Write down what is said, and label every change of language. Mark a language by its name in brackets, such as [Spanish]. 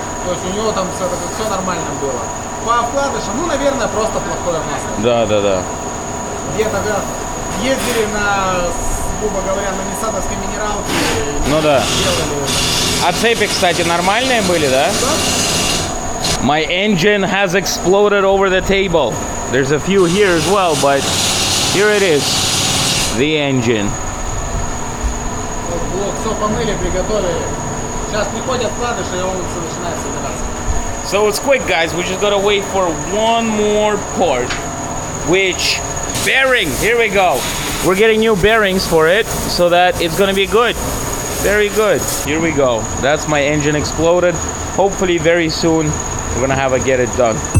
[Russian] То есть у него там все нормально было. По вкладышам, ну, наверное, просто плохое масло. Да. Где-то ездили грубо говоря, на ниссановской минералке. Ну да. Делали. А цепи, кстати, нормальные были, да? Да. [English] My engine has exploded over the table. There's a few here as well, but here it is. The engine. [Russian] Вот блок, все помыли, приготовили. Сейчас приходят вкладыши, и он начинает собираться. [English] So it's quick, guys. We just gotta wait for one more part, which bearing. Here we go. We're getting new bearings for it so that it's gonna be good. Very good. Here we go. That's my engine exploded. Hopefully very soon we're gonna have a get it done.